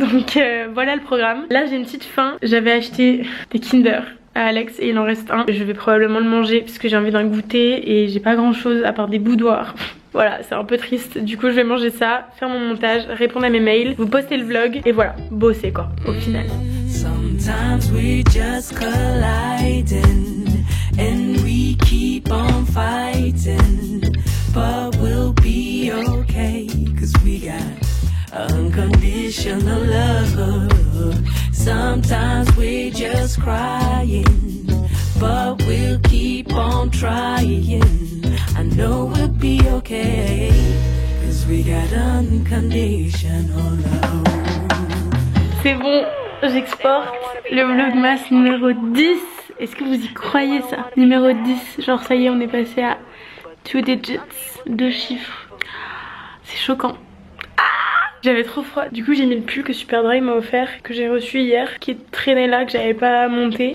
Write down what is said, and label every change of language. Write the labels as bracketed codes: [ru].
[fr] Donc voilà le programme. Là j'ai une petite faim, j'avais acheté des Kinder à Alex et il en reste un. Je vais probablement le manger puisque j'ai envie d'un goûter et j'ai pas grand chose à part des boudoirs. Voilà, c'est un peu triste. Du coup je vais manger ça, faire mon montage, répondre à mes mails, vous poster le vlog et voilà, bosser quoi au final. [en] Sometimes we just colliding and we keep on fighting, but we'll be okay cause we got unconditional love. Sometimes we're just crying, but we'll keep on trying. I know we'll be okay, cause we got unconditional love. [fr] C'est bon, j'exporte le vlogmas numéro 10. Est-ce que vous y croyez ça? Numéro 10, genre ça y est on est passé à 2 digits, 2 chiffres. C'est choquant. J'avais trop froid, du coup j'ai mis le pull que Superdry m'a offert, que j'ai reçu hier, qui traînait là, que j'avais pas monté.